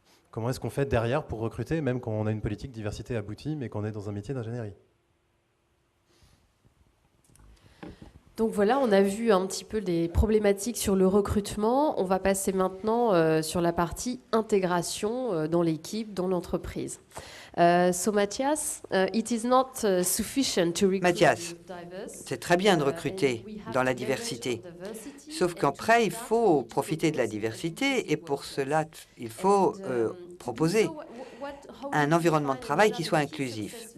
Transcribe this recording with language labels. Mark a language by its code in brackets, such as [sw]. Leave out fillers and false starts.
[fr] Comment est-ce qu'on fait derrière pour recruter, même quand on a une politique diversité aboutie, mais qu'on est dans un métier d'ingénierie? Donc voilà, on a vu un petit peu les problématiques sur le recrutement. On va passer maintenant sur la partie intégration dans l'équipe, dans l'entreprise. [en] So Mathias, it is not sufficient to recruit [fr] Mathias, c'est très bien de recruter dans la diversité. Sauf qu'après, il faut profiter de la diversité et pour cela, il faut proposer un environnement de travail qui soit inclusif.